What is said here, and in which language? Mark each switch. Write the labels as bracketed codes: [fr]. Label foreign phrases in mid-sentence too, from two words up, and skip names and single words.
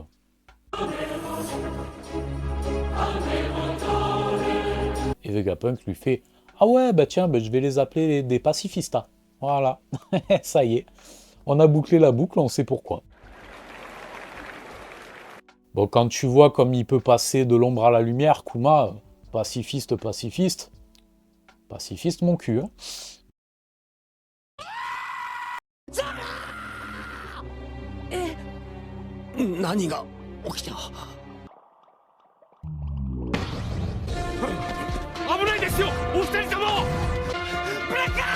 [fr] Et Vegapunk lui fait, ah ouais, tiens, je vais les appeler des pacifistas. Voilà, ça y est, on a bouclé la boucle, on sait pourquoi. Bon, quand tu vois comme il peut passer de l'ombre à la lumière, Kuma, pacifiste, pacifiste, pacifiste mon cul, hein. [ja] 何が起きた？危ないですよお二人とも。ブレッカー。